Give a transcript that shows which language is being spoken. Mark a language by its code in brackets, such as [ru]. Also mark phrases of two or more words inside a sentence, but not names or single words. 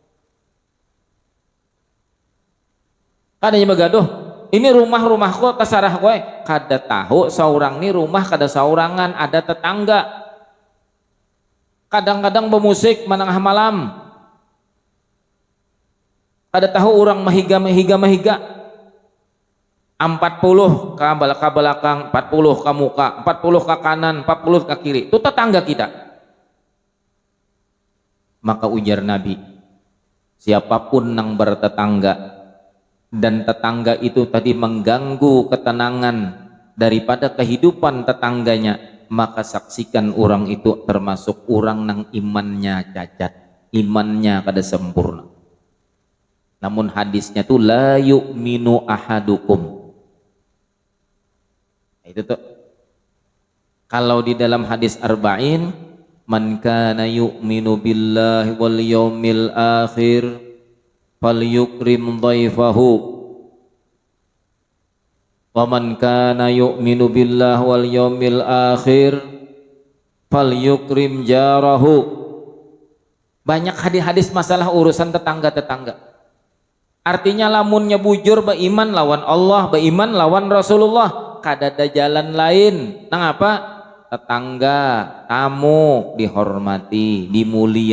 [bjn] Kadanya begaduh, ini rumahku kesarah gue, kada tahu seorang ini rumah kada saurangan, ada tetangga. Kadang-kadang bermusik menengah malam, kada tahu orang mahiga 40 ke belakang, 40 ke muka, 40 ke kanan, 40 ke kiri, itu tetangga kita. Maka ujar Nabi, siapapun yang bertetangga dan tetangga itu tadi mengganggu ketenangan daripada kehidupan tetangganya, maka saksikan orang itu termasuk orang nang imannya cacat, imannya kada sempurna. Namun hadisnya tuh [ar] لا يؤمن أحدكم. [bjn] Itu tuh kalau di dalam hadis arba'in, [ar] من كان يؤمن بالله واليوم الآخر فليكرم ضيفه ومن كان يؤمن بالله واليوم الآخر فليكرم جاره. [bjn] Banyak hadis-hadis masalah urusan tetangga-tetangga. Artinya lamunnya bujur beriman lawan Allah, beriman lawan Rasulullah, kadada jalan lain. Nang apa? Tetangga, tamu dihormati, dimuliakan.